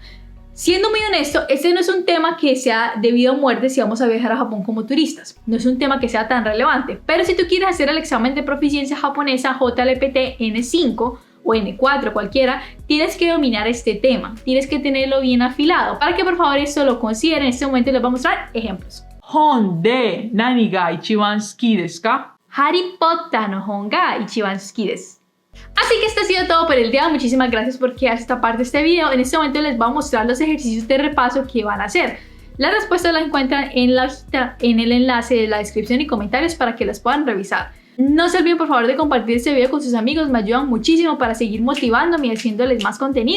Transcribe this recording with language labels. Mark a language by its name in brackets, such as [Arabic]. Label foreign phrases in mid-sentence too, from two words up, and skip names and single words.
[Spanish] Siendo muy honesto, este no es un tema que sea debido a muerte si vamos a viajar a Japón como turistas. No es un tema que sea tan relevante. Pero si tú quieres hacer el examen de proficiencia japonesa JLPT N5 o N4, cualquiera, tienes que dominar este tema. Tienes que tenerlo bien afilado. Para que por favor esto lo consideren, en este momento les voy a mostrar ejemplos. [Japanese] 本で何が一番好きですか? Harry Potter no hon ga ichiban suki desu. [Spanish] Así que esto ha sido todo por el día. Muchísimas gracias por quedarse esta parte de este video. En este momento les voy a mostrar los ejercicios de repaso que van a hacer. Las respuestas las encuentran en el enlace de la descripción y comentarios para que las puedan revisar. No se olviden por favor de compartir este video con sus amigos. Me ayudan muchísimo para seguir motivándome y haciéndoles más contenido.